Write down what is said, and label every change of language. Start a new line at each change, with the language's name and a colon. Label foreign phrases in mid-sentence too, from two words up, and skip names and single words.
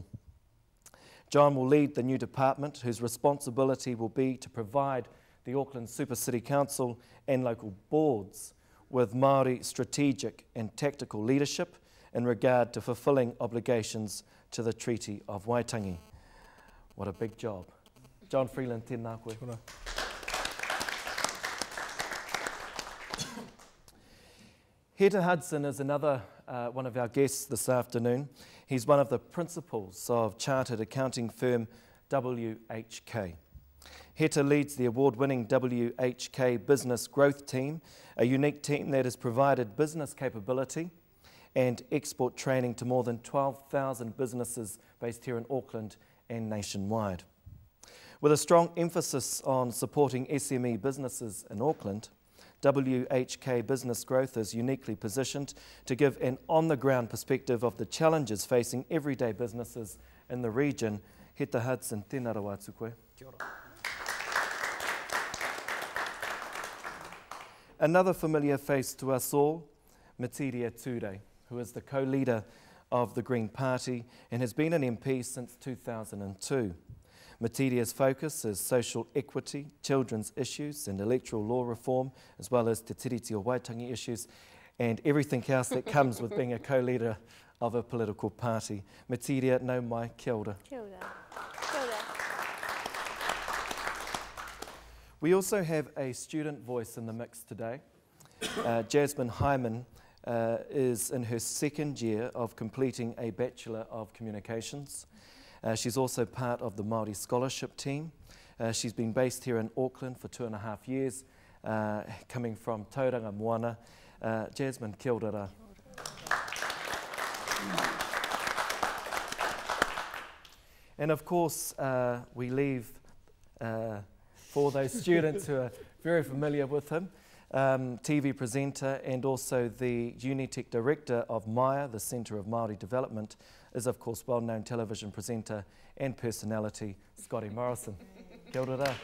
English: John will lead the new department, whose responsibility will be to provide the Auckland Super City Council and local boards with Māori strategic and tactical leadership in regard to fulfilling obligations to the Treaty of Waitangi. What a big job. John Freeland,
Māori: tēnā koe.
English: Heta Hudson is another one of our guests this afternoon. He's one of the principals of chartered accounting firm WHK. Heta leads the award-winning WHK Business Growth Team, a unique team that has provided business capability and export training to more than 12,000 businesses based here in Auckland and nationwide. With a strong emphasis on supporting SME businesses in Auckland, WHK Business Growth is uniquely positioned to give an on-the-ground perspective of the challenges facing everyday businesses in the region.
Māori: Heta Hudson, tēnā rau atu koe. Kia ora.
English: Another familiar face to us all, Matiria Ture, who is the co-leader of the Green Party and has been an MP since 2002. Matiria's focus is social equity, children's issues and electoral law reform, as well as te tiriti o Waitangi issues and everything else that comes with being a co-leader of a political party.
Māori: Matiria, nau mai, kia ora. Kia ora. Kia ora.
English: We also have a student voice in the mix today. Jasmine Hyman is in her second year of completing a Bachelor of Communications. She's also part of the Māori Scholarship team. She's been based here in Auckland for 2.5 years, coming from Tauranga Moana.
Māori: Jasmine, kia ora.
English: And of course, we leave for those students who are very familiar with him, TV presenter and also the Unitec Director of Maya, the Centre of Māori Development, is of course well-known television presenter and personality, Scotty Morrison.